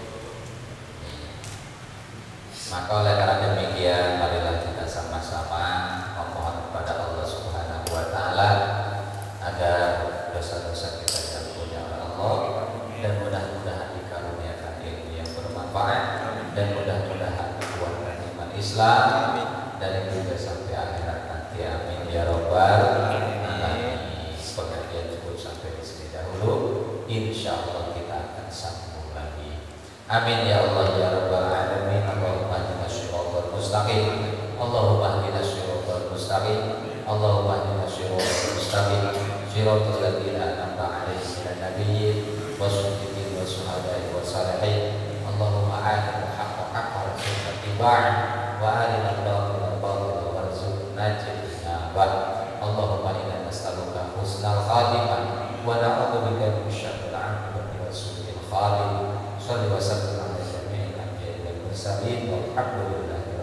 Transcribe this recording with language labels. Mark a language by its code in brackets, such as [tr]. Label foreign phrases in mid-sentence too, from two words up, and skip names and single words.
[id] Maka oleh karena demikian, marilah kita sama-sama memohon kepada Allah [ar] سبحانه وتعالى [id] agar dosa-dosa kita diampuni oleh Allah, dan mudah-mudahan dikaruniakan ilmu yang bermanfaat, dan mudah-mudahan kuatkan iman Islam dari dunia sampai akhirat nanti. [ar] آمين يا رب العالمين. [id] Pengajian cukup sampai di sini dahulu. Insyaallah kita akan sambung lagi. [ar] آمين يا الله يا رب العالمين. اللهم اهدنا الصراط المستقيم اللهم اهدنا الصراط المستقيم. Allahumma hdina shiratal mustaqim. اللهم اهدنا الصراط المستقيم. صراط الذين أنعمت عليهم من النبيين والصديقين والشهداء والصالحين. اللهم أرنا الحق حقا وارزقنا اتباعه وأرنا الباطل باطلا وارزقنا اجتنابه. اللهم إنا نسألك حسن الخاتمة ونعوذ بك من شر العاقبة وسوء الخاتمة. صل وسلم على جميع الأنبياء والمرسلين والحمد لله.